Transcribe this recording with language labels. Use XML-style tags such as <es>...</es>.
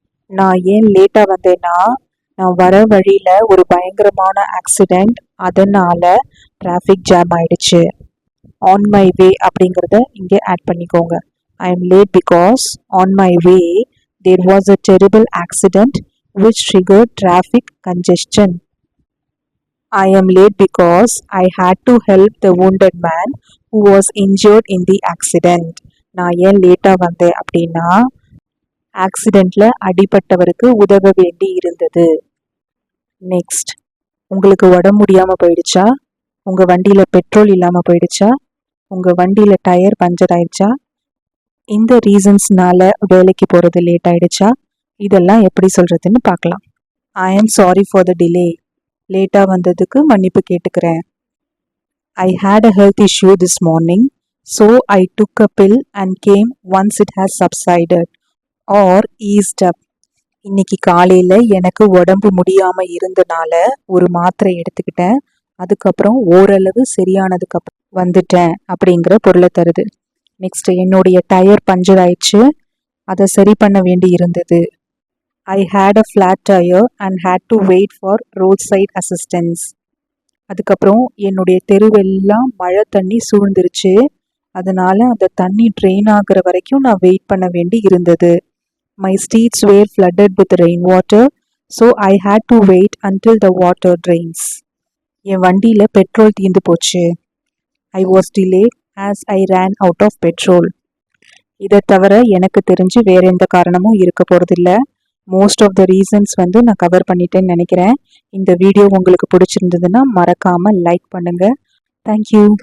<ta>நான் ஏன் லேட்டாக வந்தேன்னா நான் வர வழியில் ஒரு பயங்கரமான ஆக்சிடெண்ட், அதனால் டிராஃபிக் ஜாம் ஆயிடுச்சு.</ta> <en>on my way</en> <ta>அப்படிங்கிறத இங்கே ஆட் பண்ணிக்கோங்க.</ta> <en>I am late because on my way there was a terrible accident which triggered traffic congestion. I am late because I had to help the wounded man who was injured in the accident.</en> <ta>நான் ஏன் லேட்டாக வந்தேன் அப்படின்னா ஆக்சிடெண்ட்ல அடிபட்டவருக்கு உதவ வேண்டி இருந்தது. Next, உங்களுக்கு உடம்பு முடியாமல் போயிடுச்சா, உங்கள் வண்டியில் பெட்ரோல் இல்லாமல் போயிடுச்சா, உங்கள் வண்டியில் டயர் பஞ்சர் ஆயிடுச்சா, இந்த ரீசன்ஸ்னால வேலைக்கு போகிறது லேட் ஆயிடுச்சா, இதெல்லாம் எப்படி சொல்கிறதுன்னு பார்க்கலாம்.</ta> <en>I am sorry for the delay.</en> <ta>லேட்டாக வந்ததுக்கு மன்னிப்பு கேட்டுக்கிறேன்.</ta> <en>I had a health issue this morning so I took a pill and came once it has subsided or eased up.</en> <ta>இன்னைக்கு காலையில் எனக்கு உடம்பு முடியாமல் இருந்தனால ஒரு மாத்திரை எடுத்துக்கிட்டேன், அதுக்கப்புறம் ஓரளவு சரியானதுக்கப்புறம் வந்துட்டேன் அப்படிங்கிற பொருளை தருது. நெக்ஸ்ட், என்னுடைய டயர் பஞ்சர் ஆயிடுச்சு, அதை சரி பண்ண வேண்டி இருந்தது.</ta> <en>I had a flat tire and had to wait for roadside assistance.</en> <ta>அதுக்கப்புறம் என்னுடைய தெருவெல்லாம் மழை தண்ணி சூழ்ந்துருச்சு, அதனால அந்த தண்ணி ட்ரெயின் ஆகுற வரைக்கும் நான் வெயிட் பண்ண வேண்டி இருந்தது.</ta> <en>My streets were flooded with rainwater, so I had to wait until the water drains.</en> <ta>என் வண்டியில் பெட்ரோல் தீர்ந்து போச்சு.</ta> <en>I was delayed as I ran out of petrol.</en> <ta>இதை தவிர எனக்கு தெரிஞ்சு வேற எந்த காரணமும் இருக்க போகிறதில்ல.</ta> <en>most of the reasons</en> <ta>நான் கவர் பண்ணிட்டேன்னு நினைக்கிறேன். இந்த வீடியோ உங்களுக்கு பிடிச்சிருந்ததுன்னா மறக்காமல் லைக் பண்ணுங்கள். தேங்க்யூ.</ta>